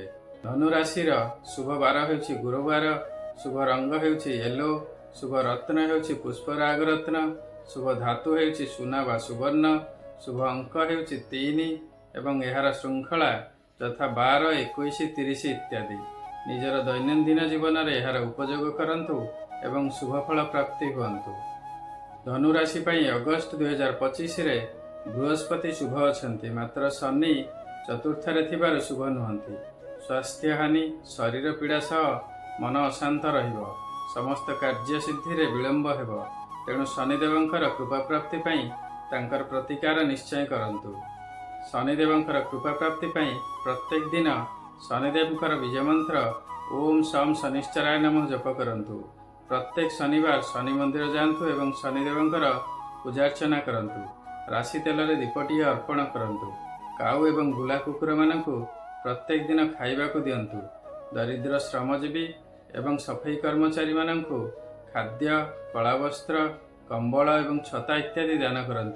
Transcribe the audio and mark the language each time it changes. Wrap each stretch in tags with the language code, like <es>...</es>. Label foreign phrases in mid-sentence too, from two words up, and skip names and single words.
<or>ଧନୁ ରାଶି ଶୁଭ ବାର ହେଉଛି ଗୁରୁବାର, ଶୁଭ ରଙ୍ଗ ହେଉଛି ୟେଲୋ, ଶୁଭ ରତ୍ନ ହେଉଛି ପୁଷ୍ପରାଗ ରତ୍ନ, ଶୁଭ ଧାତୁ ହେଉଛି ସୁନା ବା ସୁବର୍ଣ୍ଣ, ଶୁଭ ଅଙ୍କ ହେଉଛି 3 ଏବଂ ଏହାର ଶୃଙ୍ଖଳା ତଥା 12, 21, 30 ଇତ୍ୟାଦି। ନିଜର ଦୈନନ୍ଦିନ ଜୀବନ ମେଁ ଏହାର ଉପଯୋଗ କରନ୍ତୁ ଏବଂ ଶୁଭଫଳ ପ୍ରାପ୍ତି ହୁଅନ୍ତୁ। ଧନୁ ରାଶି ପଈ ଅଗଷ୍ଟ 2025 ରେ ବୃହସ୍ପତି ଶୁଭ ଅଛନ୍ତୀ, ମାତ୍ର ଶନି ଚତୁର୍ଥ ରେ ଥିବାର ଶୁଭ ନୁହନ୍ତୀ। ସ୍ୱାସ୍ଥ୍ୟ ହାନି, ଶରୀର ପୀଡ଼ା ସହ ମନ ଅଶାନ୍ତ ରହିବୋ। ସମସ୍ତ କାର୍ଯ୍ୟ ସିଦ୍ଧି ରେ ବିଳମ୍ବ ହେବୋ। ତେଣୁ ଶନିଦେବଙ୍କର କୃପା ପ୍ରାପ୍ତି ପଈ ତାଙ୍କର ପ୍ରତିକାର ନିଶ୍ଚୟ କରନ୍ତୁ। ଶନିଦେବଙ୍କର କୃପା ପ୍ରାପ୍ତି ପଈ ପ୍ରତ୍ୟେକ ଦିନ ଶନିଦେବଙ୍କର ବିଜୟ ମନ୍ତ୍ର</or> <sa>ओम शम शनिश्चराय नमः</sa> <or>ଜପ କରନ୍ତୁ। ପ୍ରତ୍ୟେକ ଶନିବାର ଶନି ମନ୍ଦିର ଯାନ୍ତୁ ଏବଂ ଶନିଦେବଙ୍କର ପୂଜାର୍ଚ୍ଚନା କରନ୍ତୁ। ରାଶି ତେଲ ରେ ଦୀପଟିଏ ଅର୍ପଣ କରନ୍ତୁ। କାଉ ଏବଂ ଗୁଲା କୁକୁର ମାନଙ୍କୁ ପ୍ରତ୍ୟେକ ଦିନ ଖାଇବାକୁ ଦିଅନ୍ତୁ। ଦରିଦ୍ର ଶ୍ରମଜୀବୀ ଏବଂ ସଫାଇ କର୍ମଚାରୀ ମାନଙ୍କୁ ଖାଦ୍ୟ, କଳା ବସ୍ତ୍ର, କମ୍ବଳ ଏବଂ ଛତା ଇତ୍ୟାଦି ଦାନ କରନ୍ତୁ।</or>